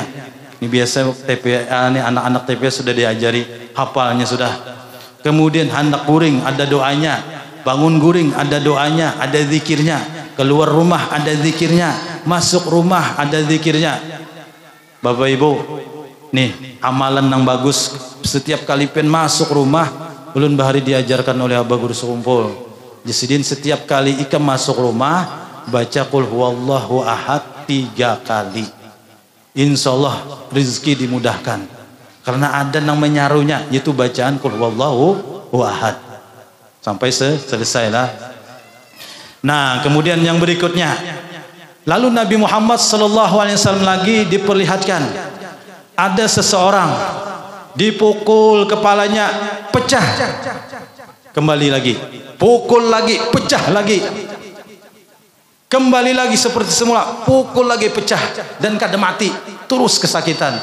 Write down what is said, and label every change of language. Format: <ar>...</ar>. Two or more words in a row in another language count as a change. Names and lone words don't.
<bjn>Ini biasa TPA nih, anak-anak TPA sudah diajari, hafalnya sudah. Kemudian hendak guring ada doanya, bangun guring ada doanya, ada zikirnya.</bjn> <id>Keluar rumah ada zikirnya, masuk rumah ada zikirnya. Bapak Ibu, nih amalan yang bagus.</id> <bjn>Setiap kali pen masuk rumah, ulun bahari diajarkan oleh Abah Guru Sekumpul. Jadi setiap kali ikam masuk rumah, baca</bjn> <ar>قل هو الله أحد</ar> <bjn>3 kali.</bjn> <id>Insya Allah rezeki dimudahkan. Karena ada yang menyaruhnya, yaitu bacaan</id> <ar>قل هو الله أحد.</ar> <id>Sampai selesai lah. Nah, kemudian yang berikutnya, lalu Nabi Muhammad SAW lagi diperlihatkan ada seseorang dipukul kepalanya pecah, kembali lagi, pukul lagi pecah lagi, kembali lagi seperti semula, pukul lagi pecah, dan kada mati, terus kesakitan.</id>